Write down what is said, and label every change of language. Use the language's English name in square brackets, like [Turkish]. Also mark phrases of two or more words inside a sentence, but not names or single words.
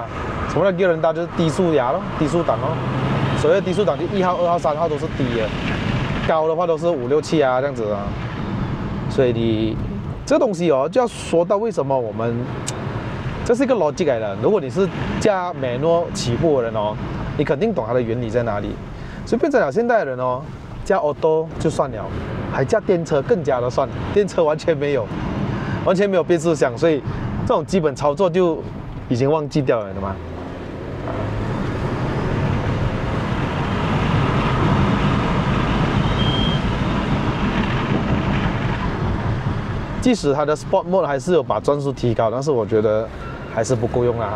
[Chinese] 什麼叫 [Malay] gear rendah？ [Chinese] 就是低速牙咯，低速檔咯。所謂低速檔就1號、2號、3號都是低的，高的話都是5、6、7啊這樣子啊。所以你這個東西哦，就要說到為什麼我們，這是一個邏輯來的。如果你是駕 manual 起步的人哦，你肯定懂它的原理在哪裡。所以變成了現代的人哦，駕 auto 就算了，還駕電車更加的算，電車完全沒有變速箱，所以這種基本操作就已經忘記掉了的嘛。即使它的 Sport Mode 還是有把轉速提高，但是我覺得還是不夠用啦哈。